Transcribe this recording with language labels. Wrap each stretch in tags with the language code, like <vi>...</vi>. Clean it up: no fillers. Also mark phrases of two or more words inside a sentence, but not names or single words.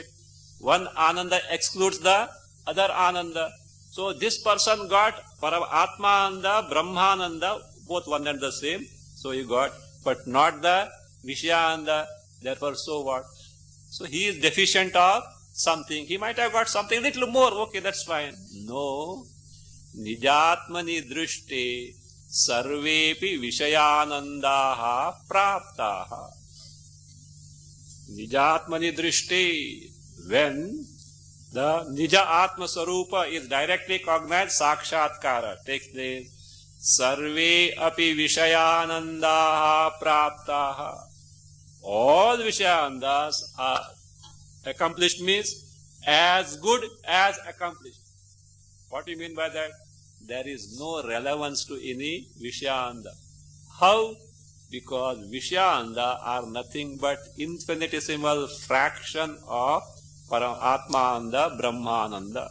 <en>One ananda excludes the other ananda. So this person got Atmananda, Brahmananda, both one and the same. So he got, but not the Vishayananda. Therefore, so what? So he is deficient of something. He might have got something little more. Okay, that's fine. No.</en> <sa>निजात्मनि दृष्टे सर्वेऽपि विषयानन्दाः प्राप्ताः. निजात्मनि दृष्टे,</sa> <en>when the</en> <sa>निज आत्म स्वरूप</sa> <en>is directly cognized, Sakshatkara takes place.</en> <sa>सर्वे अपि विषयानन्दाः प्राप्ताः.</sa> <en>All Vishayanandas are accomplished means as good as accomplished. What do you mean by that? There is no relevance to any Vishayananda. How? Because Vishayananda are nothing but infinitesimal fraction of Atmananda, Brahmananda.</en>